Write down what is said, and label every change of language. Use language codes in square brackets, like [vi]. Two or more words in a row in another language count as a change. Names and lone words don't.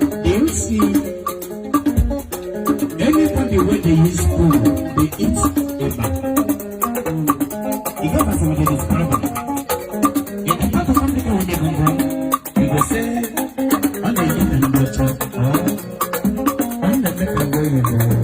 [pcm] You see, anybody wey dey use spoon dey eat eba. E get as we dey describe am. If you talk to somebody wey dey go, you go say, [ig] "Ọ na-eji na ndị ọcha," or, "Ọ na-eme ka ndị oyibo."